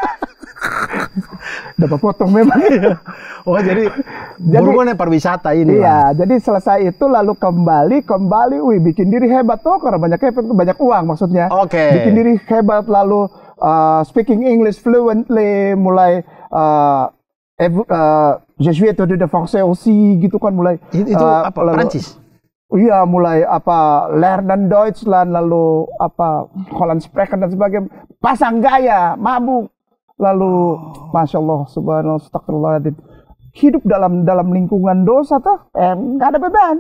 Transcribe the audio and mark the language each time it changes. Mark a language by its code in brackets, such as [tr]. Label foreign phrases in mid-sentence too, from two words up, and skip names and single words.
[id] Dapat potong memang. Oh, jadi berhubungan dengan pariwisata ini. Iya, jadi selesai itu lalu kembali, wih, bikin diri hebat tuh karena banyak uang maksudnya. Oke. Bikin diri hebat lalu [en] speaking English fluently, [id] mulai [fr] je suis étudiant de français [id] aussi gitu kan mulai. Itu apa? Prancis. Iya, mulai lernen Deutschland, lalu Holland Sprechen dan sebagainya. Pasang gaya, mabuk. [ar] Lalu, ما شاء الله، سبحان الله، أستغفر الله العظيم. [id] Hidup dalam lingkungan dosa tuh, nggak ada beban.